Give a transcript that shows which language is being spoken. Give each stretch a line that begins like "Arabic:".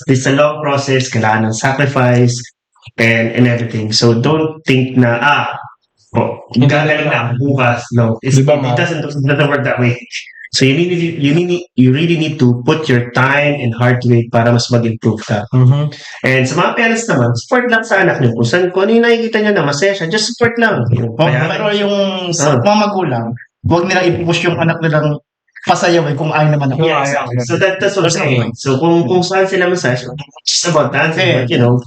English: It's a long process,
Filipino: kailangan ng
English: sacrifice and everything. So don't think
Filipino: na, gagaling na bukas.
English: No, it doesn't work that way. So you really need to put your time and heart to it
Filipino: para mas mag-improve ka. And sa mga parents naman, support lang sa anak niyo. Kung ano yung nakikita niyo na masaya siya,
English: just support
Filipino: lang. Pero yung sa mga magulang, huwag nila i-push yung anak nilang pasayaw kung ayaw naman ako.
English: Yeah, exactly. So that's what I'm saying.
Filipino: So kung saan sila masaya,
English: just about dancing, but